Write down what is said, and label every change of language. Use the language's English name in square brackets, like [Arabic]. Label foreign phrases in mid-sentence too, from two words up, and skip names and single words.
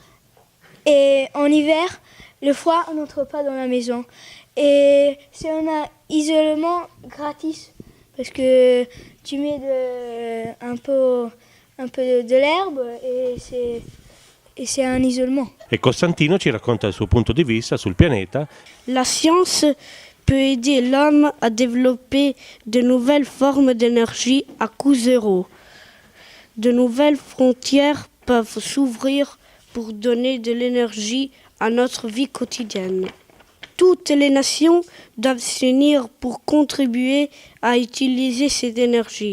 [French] Et en hiver, le froid n'entre pas dans la maison. Et c'est un isolement gratis. Parce que tu mets un peu de l'herbe et c'est un isolement. [Italian] E Costantino ci racconta il suo punto di vista sul pianeta. [French] La science peut aider l'homme à développer de nouvelles formes d'énergie à coût zéro. De nouvelles frontières peuvent s'ouvrir pour donner de l'énergie à notre vie quotidienne. Toutes les nations doivent s'unir pour contribuer à utiliser cette énergie.